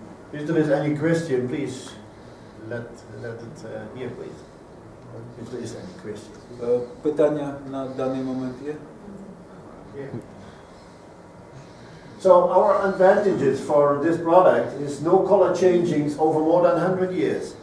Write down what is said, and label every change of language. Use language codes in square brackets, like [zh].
[en] If there is any question, please let it here, please. If there is any question. [uk] Питання на даний момент є? [en] So our advantages for this product is no color changings over more than 100 years.